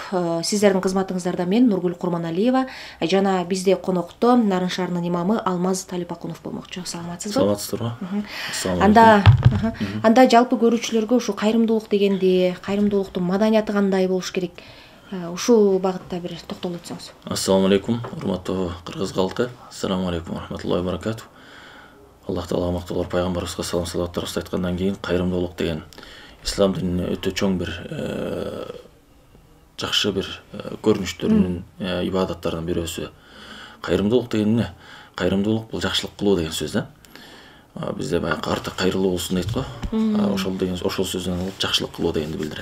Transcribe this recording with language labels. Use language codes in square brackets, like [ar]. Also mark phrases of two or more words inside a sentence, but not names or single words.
[ky] Сиздердин кызматыңыздарда мен Нургүл Курманалиева жана бизде конокто Нарын шаарынын имамы Алмаз Талипакунов болмокчу. Саламатсызбы? Саламатсыздарбы? Анда жалпы көрүүчүлөргө ушу кайрымдуулук дегенди, кайрымдуулуктун маданияты кандай болуш керек? Ушул багытта бир токтолуп өтсөңүз. [ar] السلام عليكم, [ky] урматтуу кыргыз калкы. [ar] السلام عليكم ورحمة الله وبركاته. [ky] Аллах таала мактоолор пайгамбарыбызга салам салаваттар айткандан кийин кайрымдуулук деген ислам дининин өтө чоң бир жакшы бир көрүнүштөрүнүн ибадаттарынын бирөөсү. Кайрымдуулук деген эмне? Кайрымдуулук бул жакшылык кылуу деген сөз да. Бизде баягы арты кайрылуу болсун дейт го. Ошол сөздөн алып жакшылык кылуу дегенди билдирет.